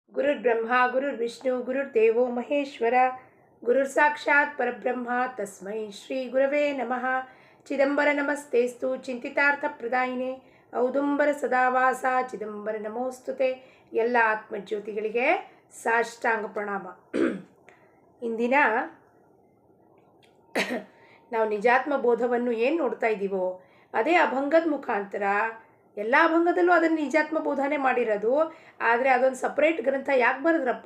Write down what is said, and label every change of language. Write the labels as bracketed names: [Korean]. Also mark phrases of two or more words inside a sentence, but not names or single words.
[Sanskrit] ಗುರುರ್ಬ್ರಹ್ಮ ಗುರುರ್ವಿಷ್ಣು ಗುರುರ್ದೇವೋ ಮಹೇಶ್ವರ ಗುರುರ್ ಸಾಕ್ಷಾತ್ ಪರಬ್ರಹ್ಮ ತಸ್ಮೈ ಶ್ರೀ ಗುರವೇ ನಮಃ. ಚಿದಂಬರ ನಮಸ್ತೇಸ್ತು ಚಿಂತಿತಾರ್ಥ ಪ್ರದಾಯಿನೇ ಔದುಂಬರ ಸದಾವಾಸ ಚಿದಂಬರ ನಮೋಸ್ತುತೆ. [Kannada] ಎಲ್ಲ ಆತ್ಮಜ್ಯೋತಿಗಳಿಗೆ ಸಾಷ್ಟಾಂಗ ಪ್ರಣಾಮ. ಇಂದಿನ ನಾವು ನಿಜಾತ್ಮ ಬೋಧವನ್ನು ಏನು ನೋಡ್ತಾ ಇದ್ದೀವೋ ಅದೇ ಅಭಂಗದ ಮುಖಾಂತರ. ಎಲ್ಲ ಅಭಂಗದಲ್ಲೂ ಅದನ್ನು ನಿಜಾತ್ಮ ಬೋಧನೆ ಮಾಡಿರೋದು, ಆದರೆ ಅದೊಂದು ಸಪ್ರೇಟ್ ಗ್ರಂಥ ಯಾಕೆ ಬರೆದ್ರಪ್ಪ?